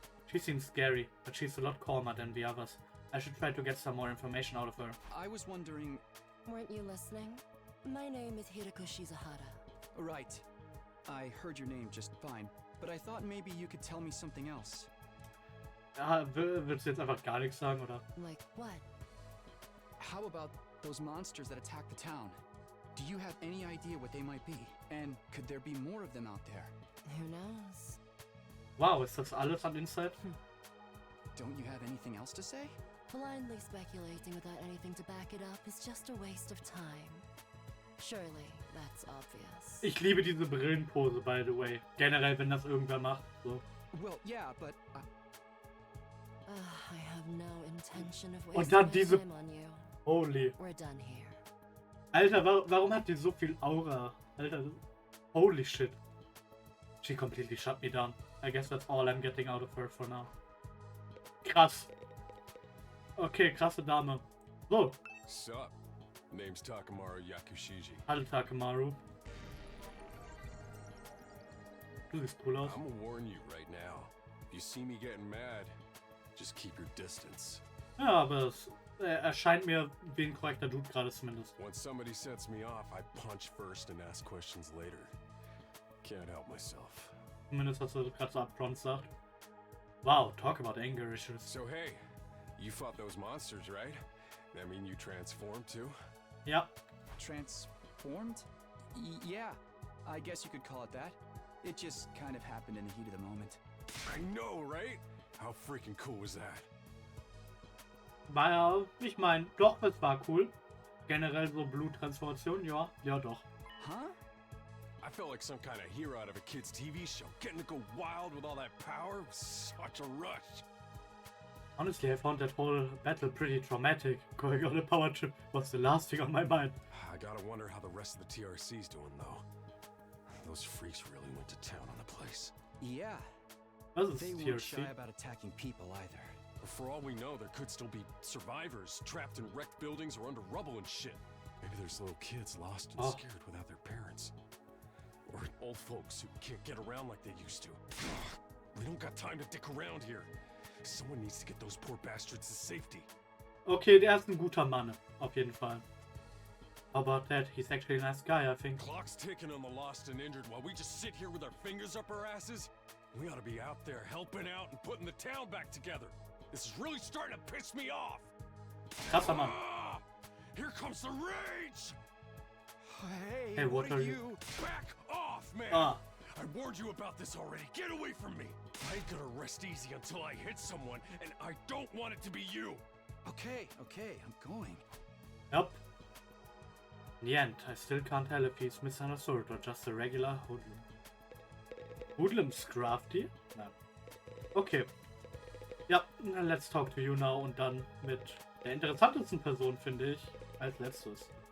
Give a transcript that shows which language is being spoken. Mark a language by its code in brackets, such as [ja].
[en] She seems scary, but she's a lot calmer than the others. I should try to get some more information out of her. I was wondering... Weren't you listening? My name is Hiriko Shizahara. Right. I heard your name just fine, but I thought maybe you could tell me something else. [de] Ja, willst du jetzt einfach gar nichts sagen, oder? [en] Like what? How about those monsters that attacked the town? Do you have any idea what they might be? And could there be more of them out there? Who knows? [de] Wow, ist das alles an Insight? [en] Don't you have anything else to say? Blindly speculating without anything to back it up is just a waste of time. Surely, that's obvious. [de] Ich liebe diese Brillenpose, [en] by the way. [de] Generell, wenn das irgendwer macht. So. [en] Well, yeah, but... I have no intention of [de] Und [en] wasting [de] dann [en] my [de] diese... [en] time on you. Holy. We're done here. [de] Alter, warum hat die so viel Aura? Alter, [en] holy shit. She completely shut me down. I guess that's all I'm getting out of her for now. [de] Krass. Okay, krasse Dame. So. [en] Sup? Name's Takamaru Yakushiji. [de] Hallo Takamaru. Du siehst cool aus. [en] I'm gonna warn you right now. If you see me getting mad, just keep your distance. [de] Ja, aber es erscheint mir wie ein korrekter Dude gerade zumindest. [en] When somebody sets me off, I punch first and ask questions later. Can't help myself. [de] Zumindest, was er gerade so upfront sagt. [en] Wow, talk about anger issues. So hey, you fought those monsters, right? That mean you transformed too? [de] Ja. [en] Transformed? Yeah, I guess you could call it that. It just kind of happened in the heat of the moment. I know, right? How freaking cool was that? [de] War ja, ich meine, doch, es war cool. Generell so Bluttransformation, ja, ja doch. Huh? [en] I felt like some kind of hero out of a kid's TV show. Getting to go wild with all that power was such a rush. Honestly, I found that whole battle pretty traumatic. Going on a power trip was the last thing on my mind. I gotta wonder how the rest of the TRC's doing, though. Those freaks really went to town on the place. Yeah. [de] Was ist [en] They weren't shy [de] TRC? [en] about attacking people either. For all we know, there could still be survivors trapped in wrecked buildings or under rubble and shit. Maybe there's little kids lost and scared without their parents. Or old folks who can't get around like they used to. We don't got time to dick around here. Someone needs to get those poor bastards to safety. [de] Okay, der ist ein guter Mann, auf jeden Fall. [en] How about that? He's actually a nice guy, I think. Clock's ticking on the lost and injured while we just sit here with our fingers up our asses. We ought to be out there helping out and putting the town back together. This is really starting to piss me off. [de] Krasser Mann. [en] Ah, here comes the rage. Hey, what are you? Back off, man. Ah, I warned you about this already. Get away from me. I ain't gonna rest easy until I hit someone, and I don't want it to be you. Okay, I'm going. yep. In the end, I still can't tell if he's misunderstood or just a regular hoodlum. Hoodlum's crafty? [de] Nein. [en] Okay. [de] Ja, [en] let's talk to you now [de] und dann mit der interessantesten Person, finde ich, als letztes.